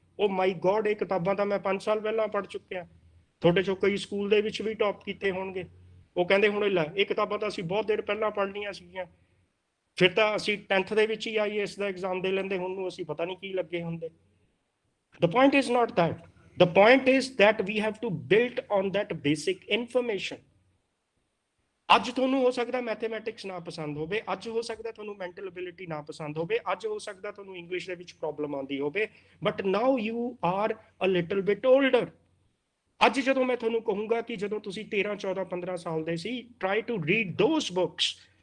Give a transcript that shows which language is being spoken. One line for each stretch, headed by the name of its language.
Punjabi: ਉਹ ਮਾਈ ਗੋਡ, ਇਹ ਕਿਤਾਬਾਂ ਤਾਂ ਮੈਂ 5 ਸਾਲ ਪਹਿਲਾਂ ਪੜ੍ਹ ਚੁੱਕਿਆ। ਤੁਹਾਡੇ ਚੋਂ ਕਈ ਸਕੂਲ ਦੇ ਵਿੱਚ ਵੀ ਟੌਪ ਕੀਤੇ ਹੋਣਗੇ, ਉਹ ਕਹਿੰਦੇ ਹੁਣ ਲੈ ਇਹ ਕਿਤਾਬਾਂ ਤਾਂ ਅਸੀਂ ਬਹੁਤ ਦੇਰ ਪਹਿਲਾਂ ਪੜ੍ਹਨੀਆਂ ਸੀਗੀਆਂ, ਫਿਰ ਤਾਂ ਅਸੀਂ 10th ਦੇ ਵਿੱਚ ਹੀ IAS ਦਾ ਐਗਜ਼ਾਮ ਦੇ ਲੈਂਦੇ, ਹੁਣ ਨੂੰ ਅਸੀਂ ਪਤਾ ਨਹੀਂ ਕੀ ਲੱਗੇ ਹੁੰਦੇ।
English: The point is not that. The point is that we have to build on that basic information.
Punjabi: ਅੱਜ ਤੁਹਾਨੂੰ ਹੋ ਸਕਦਾ ਮੈਥਮੈਟਿਕਸ ਨਾ ਪਸੰਦ ਹੋਵੇ, ਅੱਜ ਹੋ ਸਕਦਾ ਤੁਹਾਨੂੰ ਮੈਂਟਲ ਐਬਿਲਿਟੀ ਨਾ ਪਸੰਦ ਹੋਵੇ, ਅੱਜ ਹੋ ਸਕਦਾ ਤੁਹਾਨੂੰ ਇੰਗਲਿਸ਼ ਦੇ ਵਿੱਚ ਪ੍ਰੋਬਲਮ ਆਉਂਦੀ ਹੋਵੇ,
English: But now you are a little bit older.
Punjabi: ਅੱਜ ਜਦੋਂ ਮੈਂ ਤੁਹਾਨੂੰ ਕਹੂੰਗਾ ਕਿ ਜਦੋਂ ਤੁਸੀਂ 13 14 15 ਸਾਲ ਦੇ ਸੀ,
English: Try to read those books.